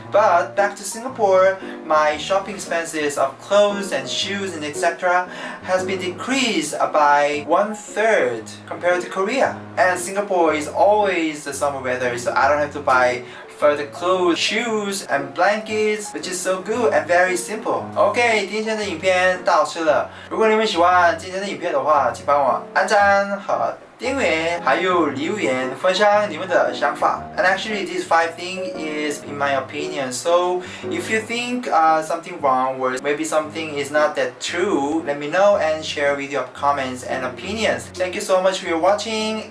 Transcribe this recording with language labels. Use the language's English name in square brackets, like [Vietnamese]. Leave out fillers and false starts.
[English] But back to Singapore, my shopping expenses of clothes and shoes and etc. has been decreased by 1/3 compared to Korea. And Singapore is always the summer weather, so I don't have to buy further clothes, shoes, and blankets, which is so good and very simple. [Chinese] OK， 今天的影片到此了。如果你们喜欢今天的影片的话，请帮我按赞和订阅，还有留言分享你们的想法。 [English] And actually, these 5 things is in my opinion. So if you think something wrong or maybe something is not that true, let me know and share with your comments and opinions. Thank you so much for your watching.